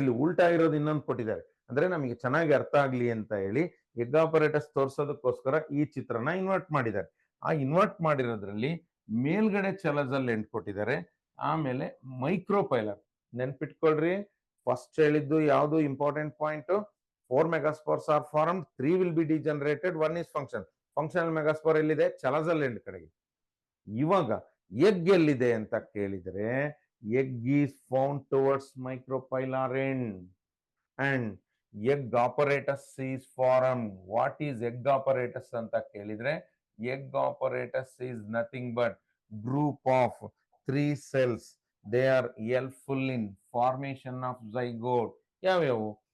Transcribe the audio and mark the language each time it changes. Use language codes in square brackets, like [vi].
[kn] ಇಲ್ಲಿ ಉಲ್ಟಾ ಇರೋದು ಇನ್ನೊಂದು ಕೊಟ್ಟಿದ್ದಾರೆ, ಅಂದ್ರೆ ನಮಗೆ ಚೆನ್ನಾಗಿ ಅರ್ಥ ಆಗ್ಲಿ ಅಂತ ಹೇಳಿ ಎಗ್ ಆಪರೇಟರ್ಸ್ ತೋರ್ಸೋದಕ್ಕೋಸ್ಕರ ಈ ಚಿತ್ರನ ಇನ್ವರ್ಟ್ ಮಾಡಿದ್ದಾರೆ. ಆ ಇನ್ವರ್ಟ್ ಮಾಡಿರೋದ್ರಲ್ಲಿ ಮೇಲ್ಗಡೆ ಚಲಜಲ್ ಎಂಡ್ ಕೊಟ್ಟಿದ್ದಾರೆ, ಆಮೇಲೆ ಮೈಕ್ರೋಪೈಲಾರ್. ನೆನ್ಪಿಟ್ಕೊಳ್ರಿ, ಫಸ್ಟ್ ಹೇಳಿದ್ದು ಯಾವುದು important point? [en] 4 megaspores are formed, 3 will be degenerated, 1 is function. [kn] Functional megaspore ಎಲ್ಲಿದೆ? ಚಲಜಲ್ ಎಂಡ್ ಕಡೆಗೆ. ಇವಾಗ ಎಗ್ ಎಲ್ಲಿದೆ ಅಂತ ಕೇಳಿದ್ರೆ [en] Egg is found towards micropylar end and egg apparatus is form. What is egg apparatus [kn] ಅಂತ ಕೇಳಿದ್ರೆ [en] Egg apparatus is nothing but group of 3 cells. They are helpful in formation of zygote. [kn] ಯಾವ್ಯಾವು?